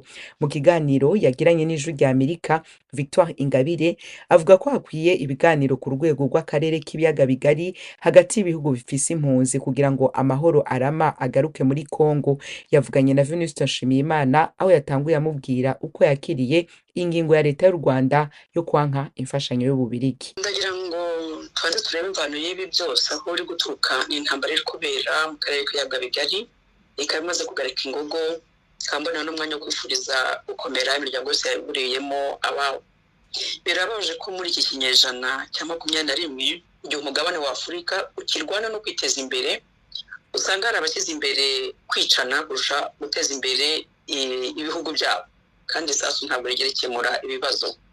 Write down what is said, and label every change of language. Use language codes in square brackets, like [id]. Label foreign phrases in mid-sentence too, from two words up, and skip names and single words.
[rn] Mu kiganiro yagiranye n'Ijwi ry'Amerika, Victoire Ingabire avuga ko hakwiye ibiganiro ku rwego rw'akarere k'ibiyaga bigari hagati y'ibihugu bifise impunzi kugira ngo amahoro arama agaruke muri Kongo. Yavuganye na Venuste Nshimiyimana aho yatanguye amubwira uko yakiriye ingingo ya leta y'u Rwanda yo kwanka imfashanyo y'Ububirigi. [rw] Ndagira ngo twanze turebe imvano y'ibi byose aho uri guturuka n'intambara iri kubera mu karere k'ibiyaga bigari, ikaba imaze kugarika ingogo, kambona n'umwanya wo kwifuriza gukomera imiryango yose yaburiyemo abawo. Birabaje ko muri iki kinyejana cya 21 igihe umugabane wa Afurika ukirwana no kwiteza imbere, usanga hari abashyize imbere kwicana kurusha guteza imbere ibihugu byabo, kandi sasu ntabwo rigera ikemura ibibazo.